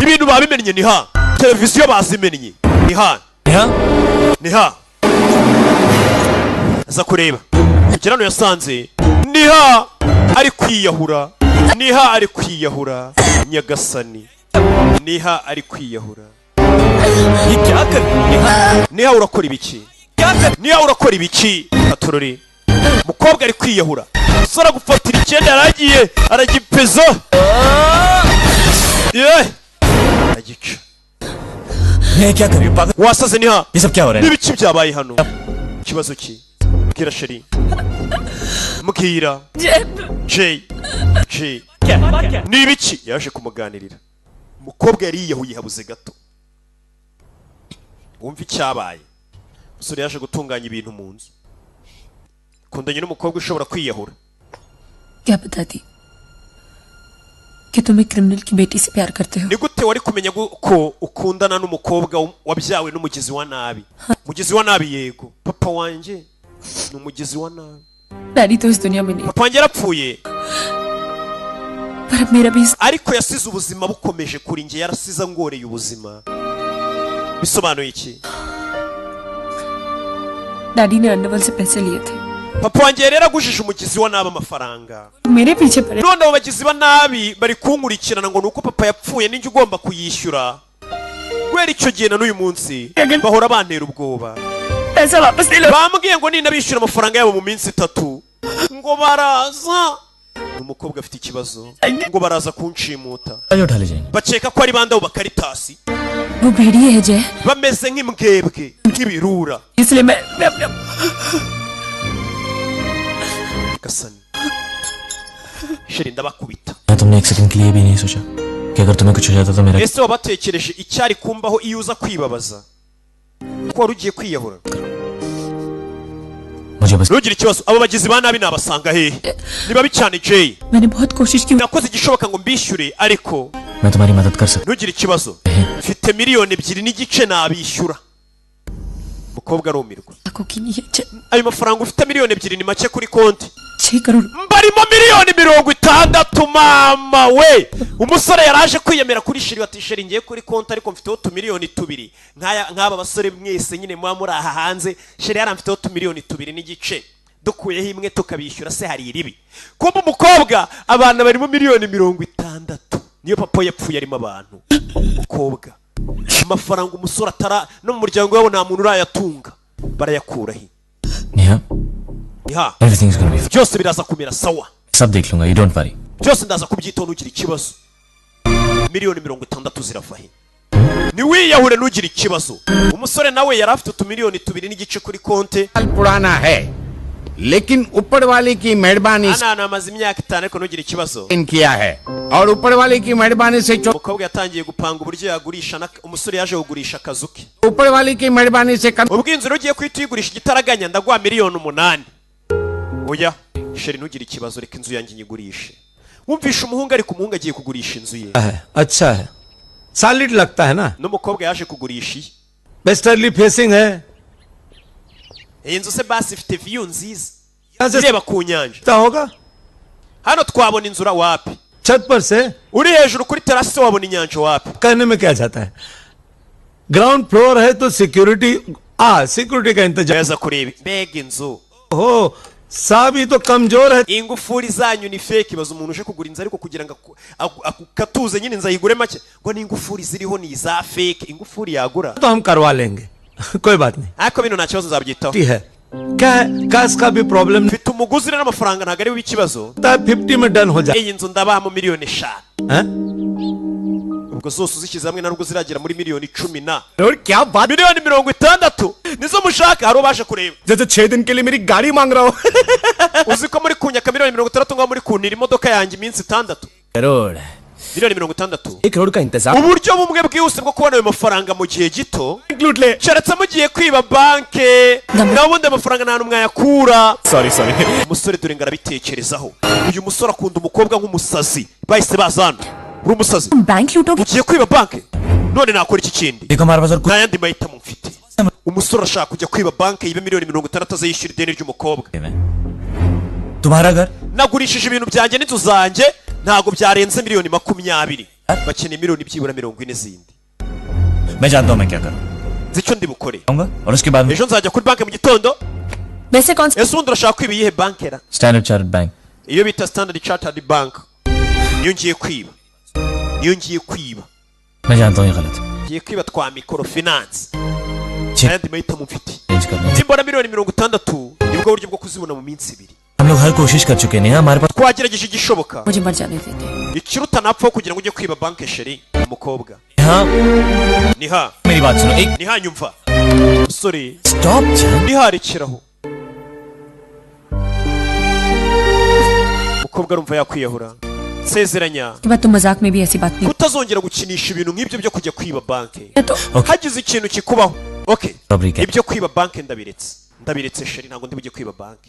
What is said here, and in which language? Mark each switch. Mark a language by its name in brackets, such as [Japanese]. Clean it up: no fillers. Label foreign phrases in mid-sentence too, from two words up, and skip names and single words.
[Kinyarwanda] ibintu babimennye niha televiziyo bazimennye niha [Hindi] हाँ [Kinyarwanda] niha aza kureba kugera hano yasanze niha ari kwiyahura niha ari kwiyahura nyagasani niha ari kwiyahura [Hindi] ये क्या कर रही है [Kinyarwanda] niha urakora ibiki [Hindi] क्या कर [Kinyarwanda] niha urakora ibiki atorore umukobwa ari kwiyahura umusore agufatira icyenda yaragiye aragipeza aragica [Hindi] मैं क्या कर रही हूँ पागल [Kinyarwanda] wasaze niha [Hindi] ये सब क्या हो रहा है [Kinyarwanda] n'ibiki byabaye hano ikibazo ki mbwira sheri mbwira Jay ni ibiki yaje kumuganirira umukobwa yari yiyahuye habuze gato wumva icyabaye umusore yaje gutunganya ibintu mu nzu kundanye n'umukobwa ushobora kwiyahura [Hindi] क्या बताती कि तुम एक क्रिमिनल की बेटी से प्यार करते हो? [Kinyarwanda] ni gute wari kumenya ko ukundana n'umukobwa wabyawe n'umugizi wa nabi? Mugizi wa nabi yego, papa wanje ni umugizi wa nabi. [Hindi] डैडी तो इस दुनिया में नहीं, [Kinyarwanda] papa wanje yarapfuye [Hindi] पर अब मेरा भी [Kinyarwanda] ariko yasize ubuzima bukomeje kuri nge, yarasize ngoreye ubuzima. Bisobanuye iki? [Hindi] डैडी ने अंडरवर्ल्ड से पैसे लिए थे, [Kinyarwanda] papa wanje rero agujije umugizi wa nabi amafaranga, [Hindi] मेरे पीछे पड़े। [Kinyarwanda] none abo bagizi ba nabi bari kunkurikirana ngo nuko papa yapfuye ninjye ugomba kuyishyura. Kubera icyo gihe na n'uyu munsi bahora bantera ubwoba. [Hindi] पैसा वापस ले लो। [Kinyarwanda] Bambwiye ngo ninabishyura amafaranga yabo mu minsi 3 ngo baraza. Umukobwa afite ikibazo ngo baraza kunshimuta. [Hindi] उठा ले जाएंगे। [Kinyarwanda] Bakeka ko ari bande abo bakaritasi, [Hindi] वो भेड़िए है जय, [Kinyarwanda] bameze nk'imbwebwe nk'ibirura. [Hindi] इसलिए मैं अपने [Kinyarwanda] Gasani sheri ndabakubita. [Hindi] तुमने एक सेकंड के लिए भी नहीं सोचा कि अगर तुम्हें कुछ हो जाता तो मेरा [Kinyarwanda] Ese wabatekereje icyari kumbaho iyo uza kwibabaza ko wari ugiye kwiyahura? [Hindi] मुझे बस [Kinyarwanda] Ntugire ikibazo, abo bagizi ba nabi nabasanga hehe? Ni babi cyane Jay. [Hindi] मैंने बहुत कोशिश की, [Kinyarwanda] Nakoze igishoboka ngo mbishyure ariko [Hindi] मैं तुम्हारी मदद कर सकता [Kinyarwanda] ntugire ikibazo, mfite miliyoni 2.5 nabishyura. Umukobwa arumirwa. [Hindi] आंखों की नहीं है जय, [Kinyarwanda] Ayo mafaranga ufite miliyoni 2 ni make kuri konti. [Hindi] 6 करोड़। [Kinyarwanda] Mbarimo miliyoni 60 mama we. Umusore yaraje kwiyemera kuri shiri bati shiri ngiye kuri konti ariko mfiteho miliyoni 2. Nk'aba basore mwese nyine mwa muri aha hanze, shiri yaramfiteho miliyoni 2.5. Dukuyeho imwe tukabishyura se hari iribi. Kumbe umukobwa abana barimo miliyoni 60. Niyo papa yapfuye arimo abantu. Umukobwa amafaranga umusore atara no mu muryango wabo nta muntu urayatunga, barayakurahi. [Hindi] नेहा [Kinyarwanda] Niha [English] Everything is gonna be [Kinyarwanda] byose biraza kumera sawa, [Hindi] सब देख लूंगा, [English] you don't worry. [Kinyarwanda] byose ndaza kubyitaho ntugire ikibazo. Miliyoni 60 zirava he? Niwiyahure ntugire ikibazo. Umusore nawe yari afite miliyoni 2.5 kuri konti. [Hindi] पुराना है, लेकिन ऊपर वाले की मेहरबानी से [Kinyarwanda] Ana amaze imyaka 5 ariko ntugire ikibazo. [Hindi] इन किया है और ऊपर वाले की मेहरबानी से [Kinyarwanda] Umukobwa yatangiye gupanga uburyo yagurisha, umusore yaje kugurisha akazu ke. ऊपर वाले की मेहरबानी से Ubwinzira ugiye kwita uyigurisha igitaraganya ndaguha miliyoni 8. Oya sheri ntugire ikibazo, reka inzu yanjye nyigurishe. Wumvisha umuhungu ariko umuhungu agiye kugurisha inzu ye. [Hindi] अच्छा है, सॉलिड लगता है ना, [Kinyarwanda] N'umukobwa yaje kugurisha iyi. [English] westerly facing है, [Kinyarwanda] Iyi nzu se basi ifite view nziza [Hindi] यहाँ से [Kinyarwanda] ireba ku nyanja. [Hindi] सकता होगा, [Kinyarwanda] Hano twabona inzu ra wapi? [Hindi] छत पर से [Kinyarwanda] Uri hejuru kuri terasi wabona inyanja wapi? [Hindi] कहने में क्या जाता है, [English] ground floor [Hindi] है तो सिक्योरिटी सिक्योरिटी का इंतजाम [Kinyarwanda] Neza kureba mbega inzu. [Hindi] हो, साबी तो कमजोर है, [Kinyarwanda] Ingufuri zanyu ni fake, baza umuntu uje kugura inzu ariko kugira ngo akatuze nyine inzu ayigure make ngo ni ingufuri ziriho ni za fake. Ingufuri yagura [Hindi] तो हम करवा लेंगे कोई बात नहीं, [Kinyarwanda] ariko bino nta kibazo nzabyitaho. [Hindi] है क्या है, कैश का भी प्रॉब्लम नहीं [Kinyarwanda] Mfite umuguzi rero n'amafaranga ntabwo ari ikibazo. [Hindi] था, 50 में डन हो जाए [Kinyarwanda] Iyi nzu ndabaha miliyoni 5. [Hindi] हैं? [Kinyarwanda] Ubwo zose uzishyize hamwe na nubwo ziragera muri miliyoni 10 na [Hindi] और क्या बात, [Kinyarwanda] miliyoni 60 nizo mushaka. Hari ubasha kureba [Hindi] जैसे 6 दिन के लिए मेरी गाड़ी मांग रहा हो। [Kinyarwanda] uzi ko muri kunyaka miliyoni 60 ngo muri kuntira imodoka yanjye iminsi 6. [Hindi] करोड़, [Kinyarwanda] miliyoni 60. [Hindi] 1 करोड़ का इंतजाम [Kinyarwanda] Uburyo bumwe bwihuse bwo kubona ayo mafaranga mu gihe gito, [Hindi] इंक्लूड ले। [Kinyarwanda] keretse mugiye kwiba banke n'ubundi amafaranga nta n'umwe yayakura. [English] sorry sorry, [Kinyarwanda] Umusore dore ngarabitekerezaho, uyu musore akunda umukobwa nk'umusazi, bahise bazana uri umusazi [Hindi] बैंक लूटोगे? [Kinyarwanda] ugiye kwiba banke, none nakora iki kindi? [Hindi] देखो हमारे पास और कुछ [Kinyarwanda] nta yandi mahitamo mfite. Umusore ashaka kujya kwiba banke yibe miliyoni 60 azayishyura ideni ry'umukobwa. [Hindi] है। तुम्हारा घर [Kinyarwanda] Nagurishije ibintu byanjye n'inzu zanjye ntago byarenze miliyoni 20. Bakeneye miliyoni byibura 40 zindi. [Hindi] मैं जानता हूँ मैं क्या करूँ, [Kinyarwanda] Nzi icyo ndi bukore. [Hindi] आऊंगा और उसके बाद [Kinyarwanda] Ejo nzajya kuri banke mu gitondo. [Hindi] वैसे कौन सा? [Kinyarwanda] Ese undi urashaka kwiba iyihe banke ra? [Hindi] स्टैंडर्ड चार्टर्ड बैंक [Kinyarwanda] Iyo bita Standard Chartered Bank. Niyo ngiye kwiba. [Hindi] मैं जानता हूँ ये गलत है, [Kinyarwanda] Ngiye kwiba twa microfinance. Check. Ayandi mahitamo mfite. [Hindi] चेंज करना है। [Kinyarwanda] Nimbona miliyoni 60 nibwo buryo bwo kuzibona mu minsi 2. [Hindi] हम लोग हर कोशिश कर चुके हैं, हमारे पास [Kinyarwanda] Twagerageje igishoboka. [Hindi] मुझे मर जाने देते। [Kinyarwanda] Ikiruta napfa kugira ngo ujye kwiba banke sheri umukobwa. [Hindi] हाँ [Kinyarwanda] Niha, [Hindi] मेरी बात सुनो, एक [Kinyarwanda] niha nyumva. Sorry. [Hindi] स्टॉप जान, [Kinyarwanda] Niharekeraho. Umukobwa arumva yakwiyahura. Nsezeranya [Hindi] के बाद तुम मजाक में भी ऐसी बात नहीं। [Kinyarwanda] kutazongera gukinisha ibintu nk'ibyo byo kujya kwiba banke. [Hindi] तो [Kinyarwanda] Okay. Hagize ikintu kikubaho. Okay. [Hindi] Robbery के [Kinyarwanda] Ibyo kwiba banke ndabiretse sheri, ntabwo ndi bujye kwiba banke.